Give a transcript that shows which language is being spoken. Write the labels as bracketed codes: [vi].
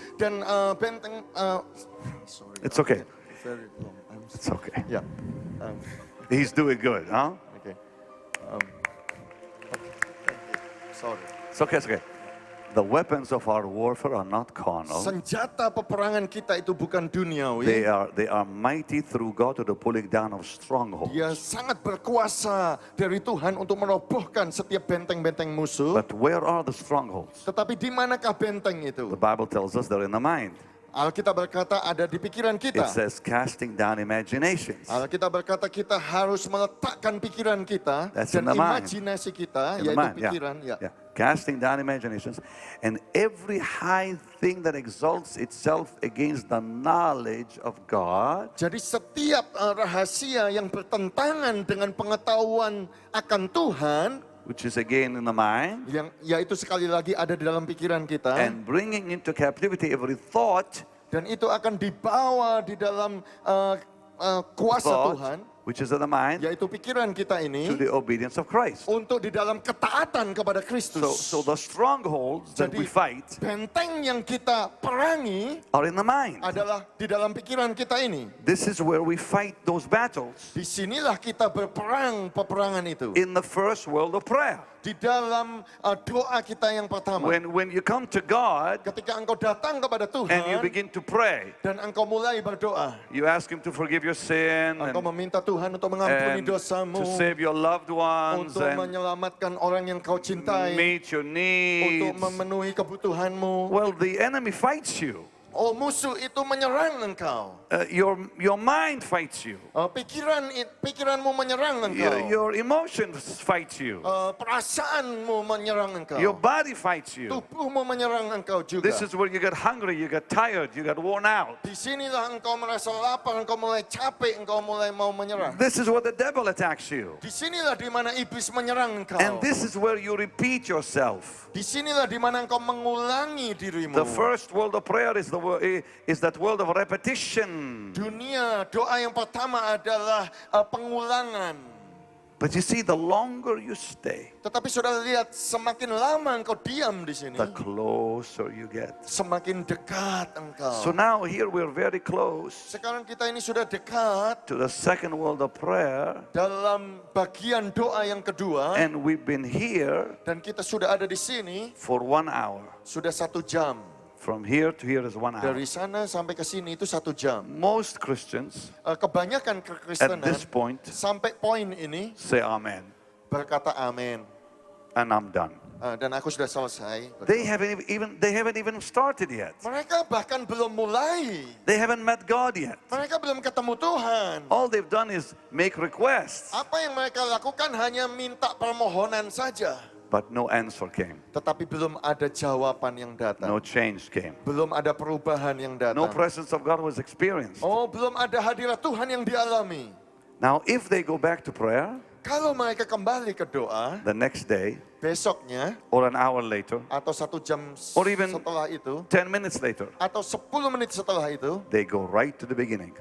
[id] Dan benteng... [en] sorry, It's okay. Very long. It's okay. Yeah. He's doing good, huh? Okay. Sorry. It's okay, it's okay. The weapons of our warfare are not carnal. [id] Senjata peperangan kita itu bukan duniawi. [en] They are mighty through God to the pulling down of strongholds. [id] Dia sangat berkuasa dari Tuhan untuk merobohkan setiap benteng-benteng musuh. [en] But where are the strongholds? [id] Tetapi di manakah benteng itu? [en] The Bible tells us they're in the mind. [id] Alkitab berkata ada di pikiran [en] It [id] kita. [en] says casting down imaginations. [id] Alkitab berkata kita harus meletakkan pikiran kita [en] That's [id] dan [en] in the mind. [id] imajinasi kita, [en] In the [id] yaitu [en] mind, [id] pikiran. [en] yeah. Casting down imaginations and every high thing that exalts itself against the knowledge of God. [id] Jadi setiap rahasia yang bertentangan dengan pengetahuan akan Tuhan, [en] Which is again in the mind. [id] yang yaitu sekali lagi ada di dalam pikiran kita. [en] And bringing into captivity every thought. [id] Dan itu akan dibawa di dalam kuasa Tuhan, [en] Which is in the mind. [id] yaitu pikiran kita [en] To [id] ini, [en] the obedience of Christ. [id] untuk di dalam ketaatan kepada Kristus. [en] So the strongholds that we [id] Jadi [en] fight [id] benteng yang kita perangi [en] are in the mind. [id] adalah di dalam pikiran kita ini. [en] This is where we fight those battles. [id] Disinilah kita berperang peperangan itu. [en] In the first world of prayer. [id] Di dalam doa kita yang pertama. [en] When you come to God [id] Ketika engkau datang kepada [en] and you [id] Tuhan [en] begin to pray, [id] dan engkau mulai berdoa, [en] you ask Him to forgive your sin [id] engkau meminta Tuhan untuk mengampuni [en] and [id] dosamu, [en] to save your loved ones [id] untuk [en] and [id] menyelamatkan orang yang kau cintai, [en] meet your [id] untuk memenuhi kebutuhanmu. [en] Well, the enemy fights you. [id] Oh, musuh itu menyerang engkau. [en] Your mind fights you. [id] Pikiranmu menyerang engkau. [en] Your emotions fight you. [id] Perasaanmu menyerang engkau. [en] Your body fights you. [id] Tubuhmu menyerang engkau juga. [en] This is where you get hungry, you get tired, you get worn out. [id] Disinilah engkau merasa lapar, engkau mulai capek, engkau mulai mau menyerah. [en] This is where the devil attacks you. [id] Disinilah di mana iblis menyerang engkau. [en] And this is where you repeat yourself. [id] Disinilah di mana engkau mengulangi dirimu. [en] The first world of prayer is that world of repetition. [id] Dunia doa yang pertama adalah pengulangan. [en] But you see, the longer you stay, [id] Tetapi saudara lihat, semakin lama engkau diam di sini, [en] the closer you get. [id] semakin dekat engkau. [en] So now here we're very close [id] Sekarang kita ini sudah dekat [en] to the second world of prayer, [id] dalam bagian doa yang kedua, [en] and we've been here [id] dan kita sudah ada di sini [en] for 1 hour. [id] sudah 1 jam. [en] From here to here is 1 hour. [id] Dari sana sampai ke sini itu 1 jam. [en] Most Christians [id] Kebanyakan [en] at [id] kekristenan [en] this point [id] sampai poin ini [en] say amen, [id] berkata amin. [en] and I'm done. [id] Dan aku sudah selesai. [en] They haven't even started yet. [id] Mereka bahkan belum mulai. [en] They haven't met God yet. [id] Mereka belum ketemu Tuhan. [en] All they've done is make requests, [id] Apa yang mereka lakukan hanya minta permohonan saja. [en] but no answer came. [id] Tetapi belum ada jawaban yang datang. [en] No change came. [id] Belum ada perubahan yang [en] No presence of God was experienced. [id] Oh, belum ada hadirat Tuhan yang dialami. [en] Now, if they go back to prayer [id] Kalau mereka kembali ke doa, [en] the next day [id] besoknya, [en] or an hour later, [id] atau 1 jam [en] Or even- [id] setelah itu, [en] 10 minutes later, [id] atau 10 menit setelah itu, [en] they go right to the beginning.